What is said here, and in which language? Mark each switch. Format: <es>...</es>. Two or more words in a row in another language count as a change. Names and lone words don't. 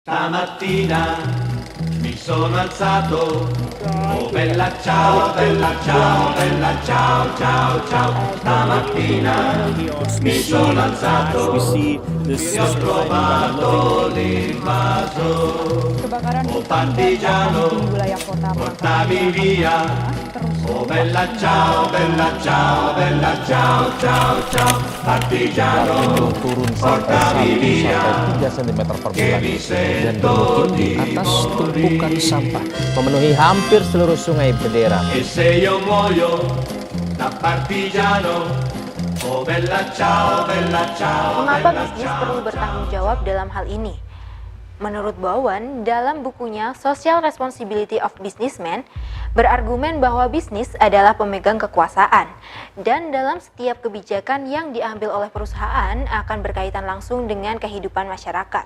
<it>Stamattina mi sono alzato, oh bella ciao, bella ciao, bella ciao, ciao, ciao. Stamattina mi sono alzato, mi ho trovato l'invaso,</it> <id>Kebakaran oh hutan dan lahan</id> <it>partigiano,</it> <id>di wilayah kota</id> <it>portami</it> <id>Makassar</id> <it>via.</it> <id>terus</id> <it>Oh bella ciao, bella ciao, bella ciao, ciao, ciao. Partigiano,</it> <id>turun</id> <it>portami</it> <id>sampai 1</id> <it>via.</it> <id>sampai 3 cm per</id> <it>Che</it> <id>bulan</id> <it>mi</it> <id>dan</id> <it>sento</it> <id>bermukim di di atas tumpukan</id> <it>morire.</it> <id>sampah memenuhi hampir seluruh sungai Bedera.</id> <it>E se io muoio da partigiano, oh bella ciao, bella ciao,</it> <id>Mengapa</id> <it>bella</it> <id>bisnis</id> <it>ciao,</it> <id>perlu bertanggung jawab dalam hal ini? Menurut Bowen, dalam bukunya Social Responsibility of Businessmen, berargumen bahwa bisnis adalah pemegang kekuasaan, dan dalam setiap kebijakan yang diambil oleh perusahaan akan berkaitan langsung dengan kehidupan masyarakat.</id>